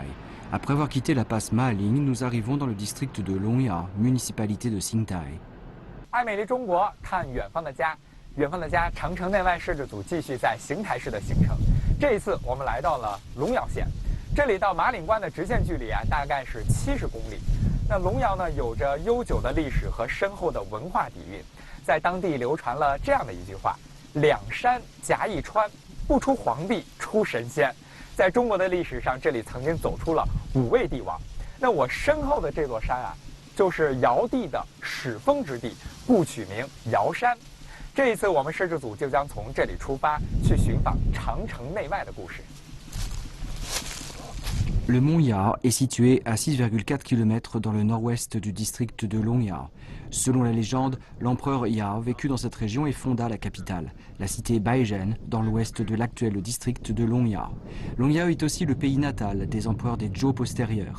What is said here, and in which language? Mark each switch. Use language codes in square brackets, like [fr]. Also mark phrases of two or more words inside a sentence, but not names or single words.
[fr] Après avoir quitté la passe Maling, nous arrivons dans le district de Longya, municipalité de Xingtai. [zh] 爱美丽中国，看远方的家，远方的家，长城内外摄制组继续在邢台市的行程。这一次我们来到了龙窑县，这里到马岭关的直线距离大概是70公里。那龙窑呢，有着悠久的历史和深厚的文化底蕴，在当地流传了这样的一句话：两山夹一川，不出皇帝出神仙。在中国的历史上，这里曾经走出了5位帝王。那我身后的这座山就是尧帝的始封之地，故取名尧山。这一次，我们摄制组就将从这里出发，去寻访长城内外的故事。 [fr] Le mont Ya est situé à 6,4 km dans le nord-ouest du district de Longya. Selon la légende, l'empereur Ya vécut dans cette région et fonda la capitale, la cité Baizhen, dans l'ouest de l'actuel district de Longya. Longya est aussi le pays natal des empereurs des Zhou postérieurs.